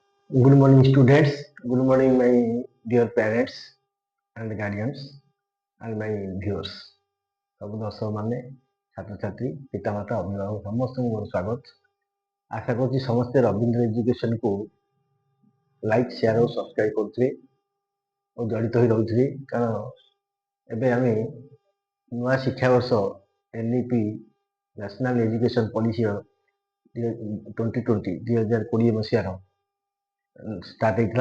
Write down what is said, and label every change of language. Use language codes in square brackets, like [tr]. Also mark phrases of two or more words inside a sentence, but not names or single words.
[en] Good morning, students. Good morning, my dear parents and guardians and my viewers. [or] ସବୁ ଦର୍ଶକ ମାନେ ଛାତ୍ରଛାତ୍ରୀ ପିତାମାତା ଅଭିଭାବକ ସମସ୍ତଙ୍କୁ ମୋର ସ୍ୱାଗତ। ଆଶା କରୁଛି ସମସ୍ତେ ରବୀନ୍ଦ୍ର ଏଜୁକେସନକୁ [en] like share [or] ଓ ସବସ୍କ୍ରାଇବ କରୁଥିବେ ଓ ଜଡ଼ିତ ହୋଇ ରହୁଥିବେ, କାରଣ ଏବେ ଆମେ ନୂଆ ଶିକ୍ଷାବର୍ଷ NEP [en] national education [or] ପଲିସିର 2020 ମସିହାର ଷ୍ଟାର୍ଟ ହେଇଥିଲା।